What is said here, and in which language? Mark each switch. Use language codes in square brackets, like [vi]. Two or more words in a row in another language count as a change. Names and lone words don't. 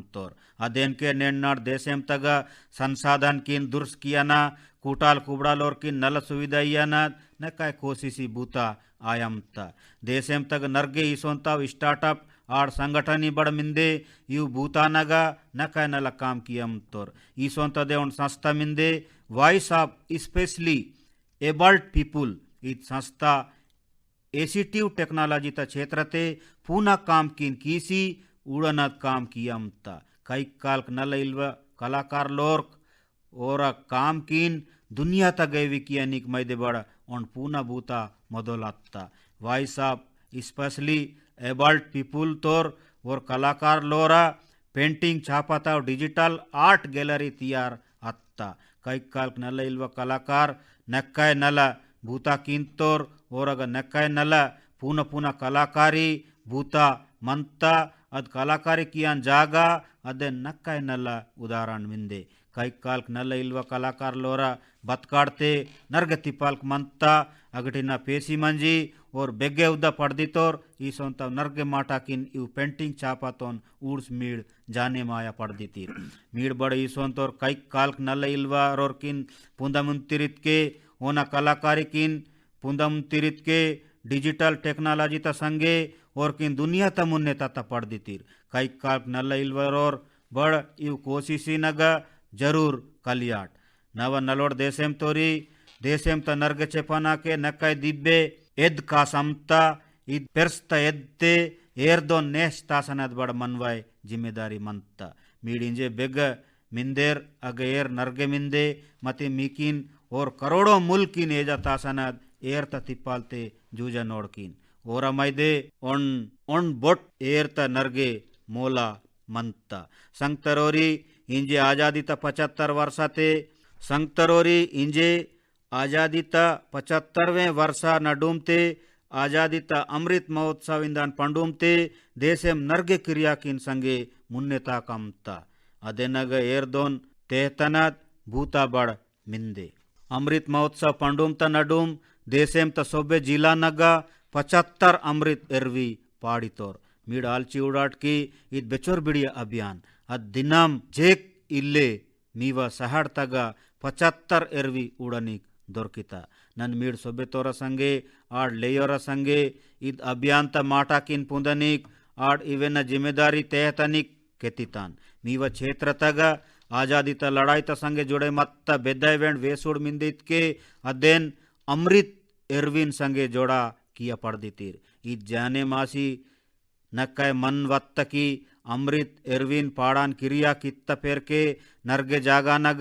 [gon] तोर अदेन के नेन्नार देशेम तग संसाधन किन दुर्स कियाना कूटाल कुबड़ाल और किन नल सुविधा याना न काय कोशिशी बूता आयमता देशेम तग नरगे इसोंता स्टार्टअप और संगठनी बड़ मिंदे यू भूतानगा न काय नल काम कियम तोर इसोंता दे उन संस्था मिंदे वॉइस ऑफ स्पेशली एबल्ड पीपुल इत संस्था [en] assistive technology [gon] ता क्षेत्र ते पूना काम किन कीसी उड़नत काम कियम ता कई काल नल इल्व कलाकार लोर्क और काम किन दुनिया ता गैवी कियानिक मैदे बड़ उन पूना बूता मदोलत्ता वॉइस ऑफ स्पेशली एबल्ड पीपुल तोर और कलाकार लोरा पेंटिंग छापाता और [en] digital art [gon] गैलरी तैयार अत्ता कई काल नल इल्व कलाकार नक्काय नल भूता किंतोर और अगर नक्काय नल पूना पूना कलाकारी भूता मंता अद कलाकारी कियान जागा अदे नक्काय नल उदाहरण मिंदे कई काल नल इल्व कलाकार लोरा बतकाड़ते नर्ग तिपाल्क मंता अगटिना पेसी मंजी और बेगे उदा पड़दितोर ईसोंत नर्गे माटा किन इव पेंटिंग छापातोन ऊर्स मीड़ जाने माया पड़दितीर मीड़ बड़ ईसोंतोर कई काल नल इल्वा और किन पुंदमुंतिरित के ओना कलाकारी किन पुंदमुंतिरित के [en] digital technology [gon] ता संगे और किन दुनिया ता मुन्ने ता पड़दितीर कई काल नल इल्वर और बड़ इव कोशिशी नगा जरूर कलियाट नव नलोड देशेम तोरी देशेम त नर्ग चेपना के नक्काय दिब्बे एद का समता इद पेर्स्त एद्ते एर्दो नेश तासनद बड़ मनवाय जिम्मेदारी मंता मीडिंजे बेग मिंदेर अगेर नर्गे मिंदे मते मीकिन और करोड़ों मुल्किन एजा तासनद एर त तिप्पालते जूजा नोड़किन और मैदे ओन बोट एर त नर्गे मोला मंता संगतरोरी इंजे आजादी ता 75 वर्षाते संगतरोरी इंजे आजादी ता 75वें वर्षा नडूमते आजादी ता अमृत महोत्सव इंदान पंडूमते देशेम नर्गे क्रिया किन संगे मुन्नेता कमता अदेनग एर्दोन तेहतनत भूता बड़ मिंदे अमृत महोत्सव पंडूमता नडूम देशेम ता सोबे जिला नगा 75 अमृत एरवी पाड़ीतोर मीड आलची उड़ाट की इत बेचोर बिड़िया अभियान दिनम जेक इल्ले ಮೀವ ಸಹಡ್ತಗ 75 ಎರ್ವಿ ಉಡನಿಕ್ ದೊರಕಿತ ನನ್ ಮೀಡ್ ಸೊಬೆತೋರ ಸಂಗೆ ಆಡ್ ಲೇಯೋರ ಸಂಗೆ ಇದ್ ಅಭಿಯಾಂತ ಮಾಟಾಕಿನ್ ಪುಂದನಿಕ್ ಆಡ್ ಇವೆನ ಜಿಮ್ಮೆದಾರಿ ತೇಹತನಿಕ್ ಕೆತ್ತಿತಾನ್ ಮೀವ ಕ್ಷೇತ್ರತಗ ಆಜಾದಿತ ಲಡಾಯಿತ ಸಂಗೆ ಜುಡೆ ಮತ್ತ ಬೆದ್ದೈವೆಂಡ್ ವೇಸುಡ್ ಮಿಂದಿತ್ಕೆ ಅದೇನ್ ಅಮೃತ್ ಎರ್ವಿನ್ ಸಂಗೆ ಜೋಡ ಕಿಯ ಪಡ್ದಿತೀರ್ ಈ ಜಾನೆ ಮಾಸಿ ನಕ್ಕೈ ಮನ್ ವತ್ತಕಿ ಅಮೃತ್ ಎರ್ವಿನ್ ಪಾಡಾನ್ ಕಿರಿಯಾ ಕಿತ್ತ ಪೇರ್ಕೆ ನರ್ಗೆ ಜಾಗಾನಗ